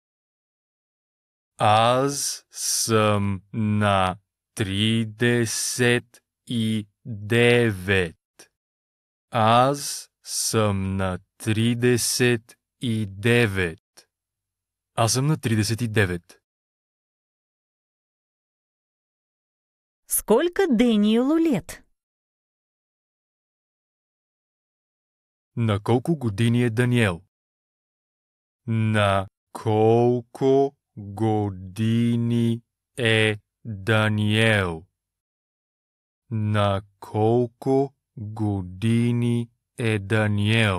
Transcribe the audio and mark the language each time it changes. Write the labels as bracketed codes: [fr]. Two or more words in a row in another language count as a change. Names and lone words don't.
[bg] Аз съм на 39. Аз съм на 39. Аз съм на 39. [ru] Сколько Дэниелу лет? [bg] На колко години е Даниел? На колко години е Даниел? На колко години е Даниел?